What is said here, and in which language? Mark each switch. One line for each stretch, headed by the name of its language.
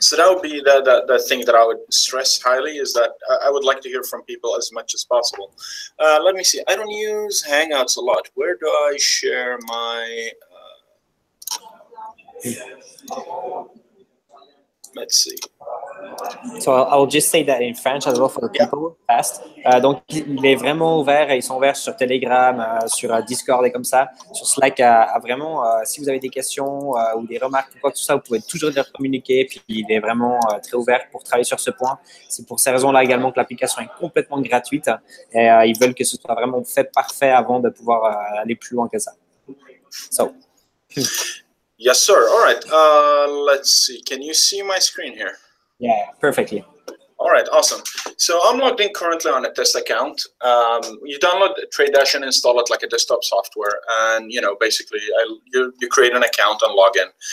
English: So that would be the thing that I would stress highly, is that I would like to hear from people as much as possible. Let me see. I don't use Hangouts a lot. Where do I share my... let's see. So I'll just say that in French as well for the people fast.
French: Donc il est vraiment ouvert, ils sont ouverts sur Telegram, sur Discord et comme ça, sur Slack. Vraiment, si vous avez des questions ou des remarques ou quoi que ce soit, vous pouvez toujours leur communiquer. Puis il est vraiment très ouvert pour travailler sur ce point. C'est pour ces raisons-là également que l'application est complètement gratuite et ils veulent que ce soit vraiment fait parfait avant de pouvoir aller plus loin que ça.
English: So. Yes, sir. All right. Let's see. Can you see my screen here? Yeah, perfectly. All right, awesome. So I'm logged in currently on a test account. You download TradeDash and install it like a desktop software, and basically you create an account and log in.